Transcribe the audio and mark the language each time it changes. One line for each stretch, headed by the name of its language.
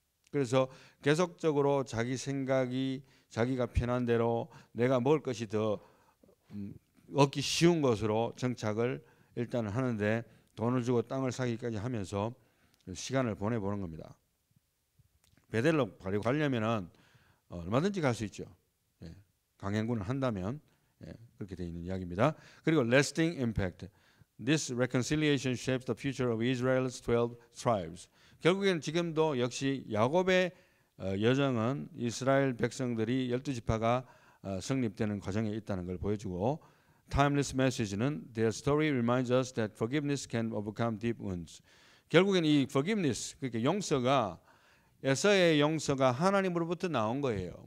Korean: 그래서 계속적으로 자기 생각이 자기가 편한 대로 내가 먹을 것이 더 얻기 쉬운 것으로 정착을 일단은 하는데 돈을 주고 땅을 사기까지 하면서 시간을 보내보는 겁니다. 베델로 가려면은 얼마든지 갈 수 있죠. 예, 강행군을 한다면 그렇게 되어 있는 이야기입니다. 그리고
English: lasting impact. This reconciliation shapes the future of Israel's 12 tribes.
Korean: 결국엔 지금도 역시 야곱의 여정은 이스라엘 백성들이 12지파가 성립되는 과정에 있다는 걸 보여주고
English: timeless message는 their story reminds us that forgiveness can overcome deep wounds.
Korean: 결국엔 이 forgiveness, 그러니까 용서가 에서의 용서가 하나님으로부터 나온 거예요.